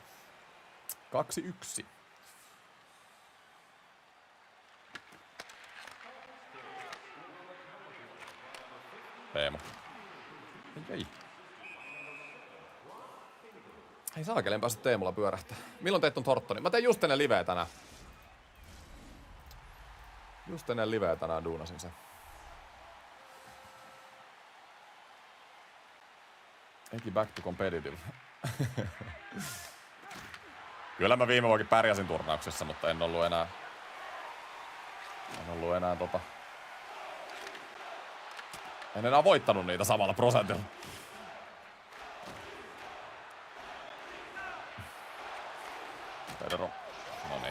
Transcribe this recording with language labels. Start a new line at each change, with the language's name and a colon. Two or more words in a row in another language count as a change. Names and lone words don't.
Finnish: 2-1. Teemo. Ei. Ei saakeli, en päässyt Teemulla pyörähtää. Milloin teit ton Thorntoni? Mä tein just ennen liveä tänään. Just ennen liveä tänään duunasin sen.
English: Eki back to competitive.
Finnish: Kyllä mä viime vuokin pärjäsin turnauksessa, mutta en ollut enää en enää voittanut niitä samalla prosentilla. Pedro. Noniin.